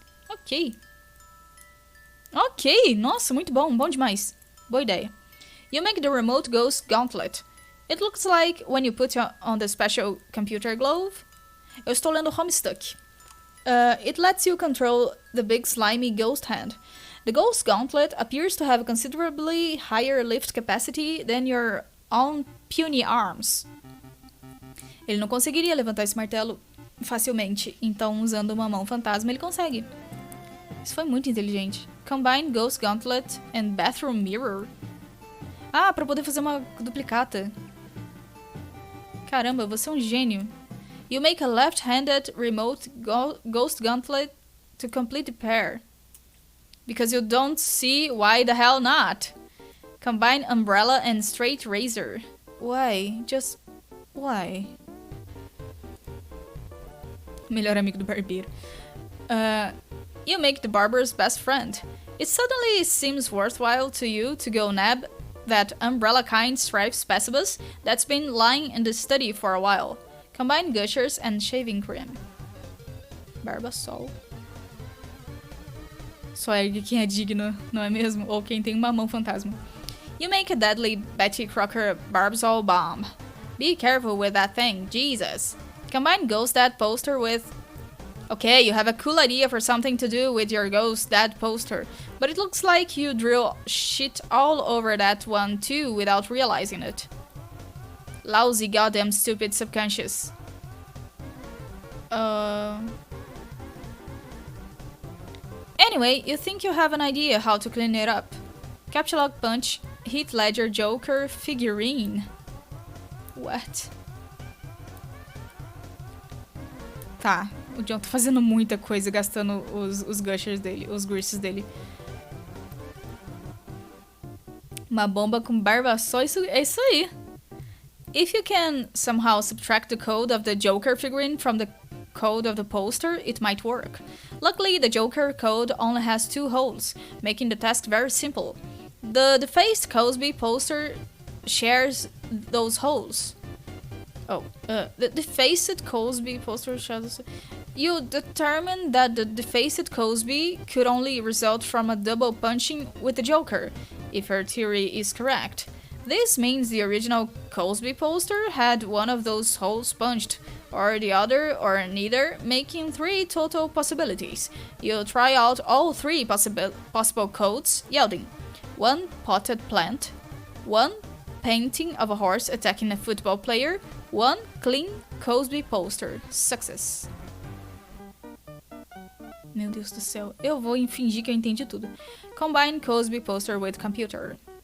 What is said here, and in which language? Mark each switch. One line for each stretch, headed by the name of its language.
Portuguese: Ok, nossa, muito bom, bom demais. Boa ideia.
English: You make the remote ghost gauntlet. It looks like when you put on the special computer glove.
Portuguese: Eu estou lendo HOMESTUCK.
English: It lets you control the big slimy ghost hand. The ghost gauntlet appears to have considerably higher lift capacity than your own puny arms.
Portuguese: Ele não conseguiria levantar esse martelo facilmente, então usando uma mão fantasma ele consegue. Isso foi muito inteligente.
English: Combine Ghost Gauntlet and Bathroom Mirror.
Portuguese: Ah, pra poder fazer uma duplicata. Caramba, você é um gênio.
English: You make a left-handed remote Ghost Gauntlet to complete the pair. Because you don't see why the hell not. Combine Umbrella and Straight Razor. Why? Just... why?
Portuguese: Melhor amigo do barbeiro.
English: You make the barber's best friend. It suddenly seems worthwhile to you to go nab that umbrella-kind striped specibus that's been lying in the study for a while. Combine gushers and shaving cream. Barbasol.
Portuguese: Só ergue quem é digno, não é mesmo? Ou quem tem uma mão fantasma.
English: You make a deadly Betty Crocker Barbasol bomb. Be careful with that thing, Jesus. Combine Ghost Dad poster with... Okay, you have a cool idea for something to do with your Ghost Dad poster, but it looks like you drill shit all over that one too without realizing it. Lousy goddamn stupid subconscious. Anyway, you think you have an idea how to clean it up. Capture Lock Punch, Heath Ledger Joker figurine. What?
Portuguese: Tá, o John tá fazendo muita coisa, gastando os gushers dele, os greases dele. Uma bomba com barbasol, é isso aí.
English: If you can somehow subtract the code of the Joker figurine from the code of the poster, it might work. Luckily, the Joker code only has 2 holes, making the task very simple. The defaced Cosby poster shares those holes. The defaced Cosby poster shares... You determined that the defaced Cosby could only result from a double punching with the Joker, if her theory is correct. This means the original Cosby poster had one of those holes punched, or the other, or neither, making 3 total possibilities. You try out all 3 possible codes, yielding 1 potted plant, 1 painting of a horse attacking a football player, 1 clean Cosby poster. Success.
Portuguese: Meu Deus do céu, eu vou fingir que eu entendi tudo.
English: Combine Cosby poster with computer.